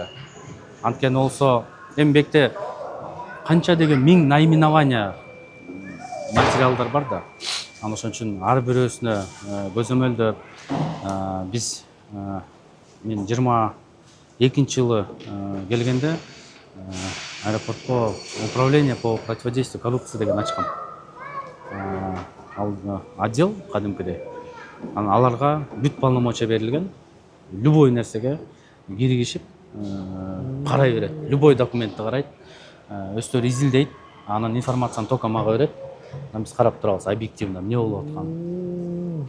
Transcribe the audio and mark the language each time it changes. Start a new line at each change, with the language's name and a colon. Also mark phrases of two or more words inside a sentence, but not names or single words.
Kyrgyz: Анткени болсо эмбекте канча деген миң наименование материалдар бар да. Ошон үчүн ар бирөөсүнө көзөмөлдөп биз мен 22-жылы келгенде аэропортко
Russian: управление по противодействию коррупции
Kyrgyz: деген ачкам. Ал отдел кадимкидей. Аларга бүт полномочия берилген. Любой нерсеге киргишип карай берет. Любой документти карайт. Өздөрү изилдейт. Анан информацияны только мага берет. Биз карап турабыз объективно эмне болуп атканын.